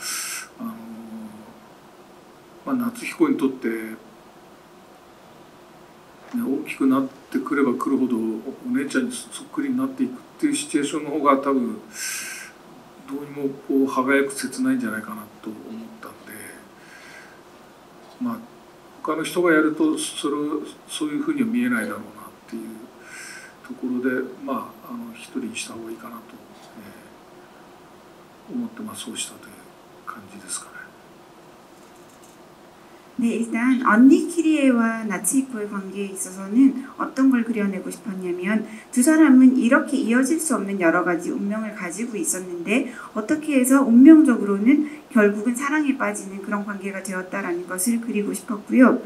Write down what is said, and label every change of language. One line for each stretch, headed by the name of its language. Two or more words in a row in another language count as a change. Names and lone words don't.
Japanese: 夏彦にとって、大きくなってくればくるほどお姉ちゃんにそっくりになっていくっていうシチュエーションの方が多分どうにもこう歯がゆく切ないんじゃないかなと思ったんで、他の人がやるとそういうふうには見えないだろうなっていうところで一人にした方がいいかなと、思ってそうしたという感じですかね。
Korean: 네, 일단 언니 키리에와 나츠히코의 관계에 있어서는 어떤 걸 그려내고 싶었냐면 두 사람은 이렇게 이어질 수 없는 여러 가지 운명을 가지고 있었는데 어떻게 해서 운명적으로는 결국은 사랑에 빠지는 그런 관계가 되었다라는 것을 그리고 싶었고요.